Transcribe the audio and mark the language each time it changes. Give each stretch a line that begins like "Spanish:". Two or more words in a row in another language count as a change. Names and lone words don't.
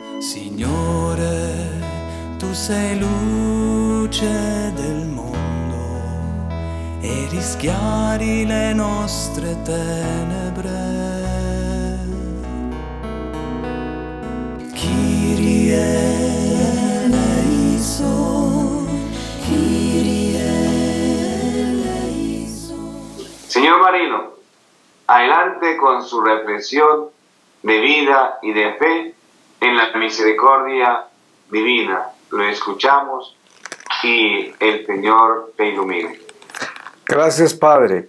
Italian: Signore, tu sei luce del mondo e rischiari le nostre tenebre.
Greek: Kyrie eleison, Kyrie eleison.
Spanish: Señor Marino, adelante con su reflexión de vida y de fe en la misericordia divina. Lo escuchamos y el Señor te ilumine. Gracias, Padre.